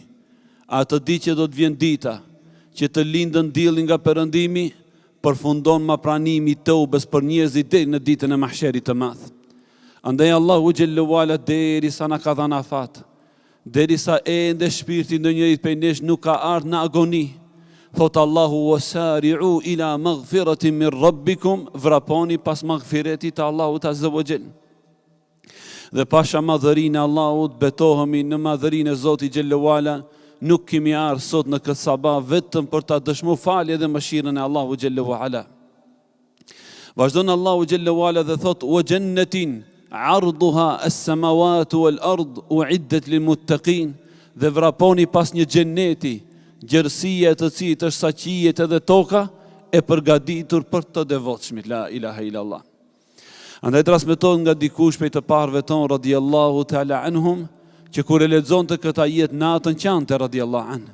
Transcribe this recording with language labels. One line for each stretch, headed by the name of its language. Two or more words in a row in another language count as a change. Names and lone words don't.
Albanian: Atë ditë që do të vjen dita që të lindën dielli nga perëndimi, përfundon ma pranimi i teubes për njerëzit deri në ditën e mahsherit të madh. Andaj Allahu
Arabic: جل وعلا
Albanian: derisa na ka dhënë afat, derisa ende shpirti ndonjërit prej nesh nuk ka ardhur në agoni, thot Allahu:
Arabic: "وسارعوا إلى مغفرة من ربكم",
Albanian: vraponi pas maghfiretit të Allahut
Arabic: عز وجل.
Albanian: Dhe pasha madhërinë e Allahut, betohemi në madhërinë e Zotit
Arabic: جل وعلا.
Albanian: Nuk kemi ardhur sot në këtë sabah vetëm për ta dëshmuar falje dhe mëshirën e Allahu
Arabic: جل وعلا.
Albanian: Vazhdon Allahu
Arabic: جل وعلا
Albanian: dhe thot:
Arabic: "وجنة عرضها السماوات والأرض أعدت للمتقين",
Albanian: dhe vraponi pas një xheneti, gjerësia e të cilit është saqijet edhe toka, e përgatitur për të devotshmit.
Arabic: لا إله إلا الله.
Albanian: Andaj transmetohet nga dikush prej të parëve ton
Arabic: رضي الله تعالى عنهم,
Albanian: që kur e lexonte këtë ajet natën qante
Arabic: رضي الله عن.